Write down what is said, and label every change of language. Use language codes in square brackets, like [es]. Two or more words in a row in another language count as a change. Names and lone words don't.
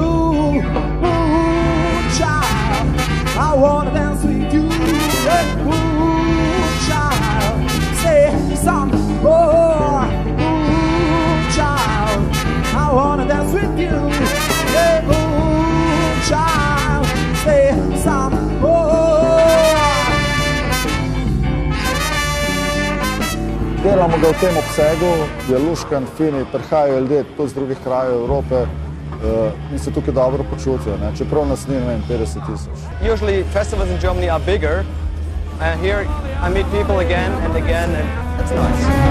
[en] Ooh, child, I wanna dance with you. Ooh, child, say some more. Ooh, child, I wanna dance with you. Ooh, child, say some more. [sl] Delamo ga v tem obsegu, je luškan, fini, prihajajo ljudje tudi z drugih krajev Evrope in se tukaj dobro počutijo, čeprav nas ni 50,000. [en] Usually festivals in Germany are bigger, and here I meet people again and again, and that's nice.